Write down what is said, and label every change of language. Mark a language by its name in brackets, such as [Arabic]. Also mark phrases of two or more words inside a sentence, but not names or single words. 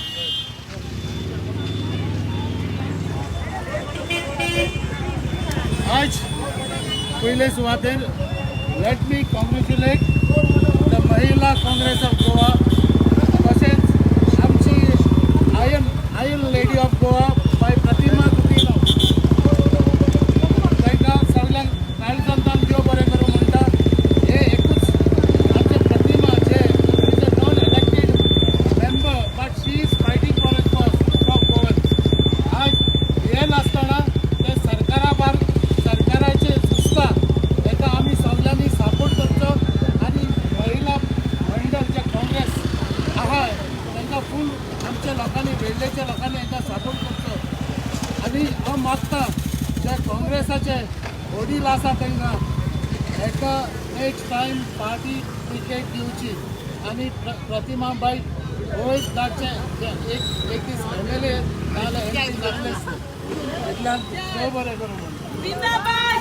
[Konkani] आज पहिले सुवातेर [English] let me congratulate the [Konkani] महिला काँग्रेस ऑफ गोवा तसेच आमची [English] iron lady of Goa [Konkani] बाय प्रतिमा कुटीलो ताका सगळ्यांक काळजांतान देव बरें करूं म्हणटा हे एकूच आमचे प्रतिमा जे [English] is a non elected member but she is fighting for a cause of Goan [Konkani] आज हे नासतना ते सरकाराचे सुस्ता ताका आमी सगळ्यांनी सपोर्ट करचो आनी महिला मंडळ जे काँग्रेस आहा तांकां फूल आमच्या लोकांनी वेल्लेच्या लोकांनी तांकां सपोर्ट करचो आनी हांव मागता जे काँग्रेसाचे वडील आसा तांकां हेका [English] next time party ticket [Konkani] दिवची आनी प्रतिमाबाई वयर धाडचे एक दीस एमएलए नाजाल्यार एमपी जातलेच इतल्यान देव बरें करूं म्हणटा